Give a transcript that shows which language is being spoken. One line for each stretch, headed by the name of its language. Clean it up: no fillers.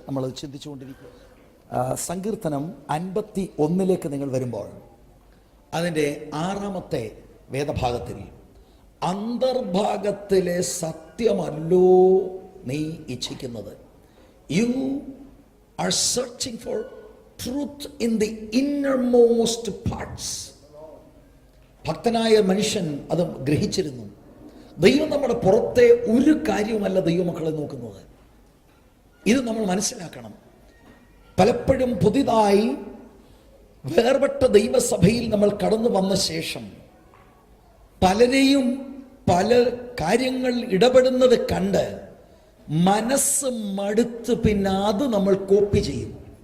Malayalam: നമ്മൾ ചിന്തിച്ചുകൊണ്ടിരിക്കുക. സങ്കീർത്തനം 51 നിങ്ങൾ വരുമ്പോൾ അതിൻ്റെ 6-ാമത്തെ വേദഭാഗത്തിൽ, അന്തർഭാഗത്തിലെ സത്യമല്ലോ നീ ഇച്ഛിക്കുന്നത്.
English: You are searching for truth in the innermost parts.
Malayalam: ഭക്തനായ മനുഷ്യൻ അത് ഗ്രഹിച്ചിരുന്നു. ദൈവം നമ്മുടെ പുറത്തെ ഒരു കാര്യവുമല്ല ദൈവമക്കളെ നോക്കുന്നത്. ഇത് നമ്മൾ മനസ്സിലാക്കണം. പലപ്പോഴും പുതിയതായി വേർപെട്ട ദൈവസഭയിൽ നമ്മൾ കടന്നു വന്ന ശേഷം പലരെയും പല കാര്യങ്ങൾ ഇടപെടുന്നത് കണ്ട് മനസ്സ് മടുത്ത് പിന്നെ അത് നമ്മൾ കോപ്പി ചെയ്യും.